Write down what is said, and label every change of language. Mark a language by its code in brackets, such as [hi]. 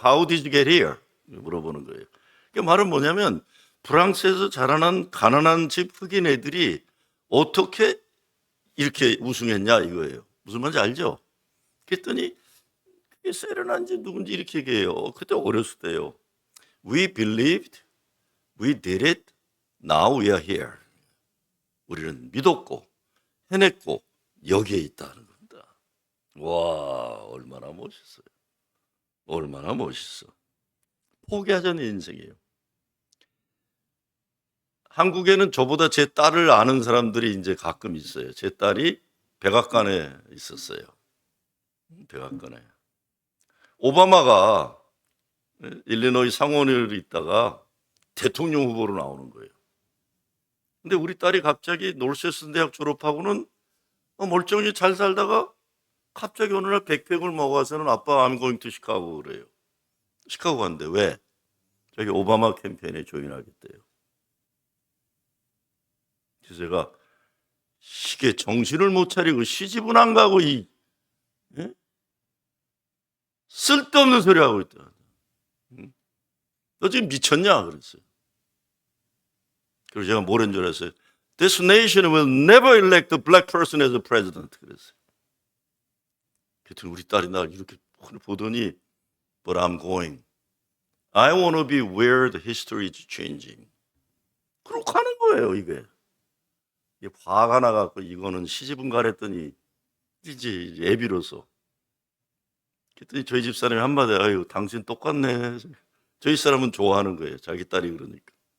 [en] How did you get here? [ko] 물어보는 거예요. 그 말은 뭐냐면 프랑스에서 자라난 가난한 집 흑인 애들이 어떻게 이렇게 우승했냐 이거예요. 무슨 말인지 알죠? 그랬더니 그게 세레나인지 누군지 이렇게 얘기해요. 그때 어렸을 때요. [en] We believed, we did it, now we are here. [ko] 우리는 믿었고 해냈고 여기에 있다는 겁니다. 와 얼마나 멋있어요. 얼마나 멋있어. 포기하지 않는 인생이에요. 한국에는 저보다 제 딸을 아는 사람들이 이제 가끔 있어요. 제 딸이 백악관에 있었어요. 백악관에. 오바마가 일리노이 상원을 있다가 대통령 후보로 나오는 거예요. 근데 우리 딸이 갑자기 노스웨스턴 대학 졸업하고는 멀쩡히 잘 살다가 갑자기 어느 날 백팩을 먹어서는 아빠 [en] I'm going to [ko] 시카고 그래요. 시카고 간대. 왜? 저기 오바마 캠페인에 조인하겠대요. 그래서 제가 이게 정신을 못 차리고 시집은 안 가고 예? 쓸데없는 소리 하고 있다. 너 지금 미쳤냐? 그랬어요. 그래서 제가 뭐라는 줄 알았어요. [en] This nation will never elect a black person as a president. [ko] 그랬어요. 그랬더니 우리 딸이 날 이렇게 보더니 [en] But I'm going. I want to be where the history is changing. [ko] 그러고 가는 거예요, 이게. 화가 나갖고 이거는 시집은 가랬더니 이제 애비로서. 그랬더니 저희 집 사람이 한마디 아유 당신 똑같네. 저희 사람은 좋아하는 거예요. 자기 딸이 그러니까.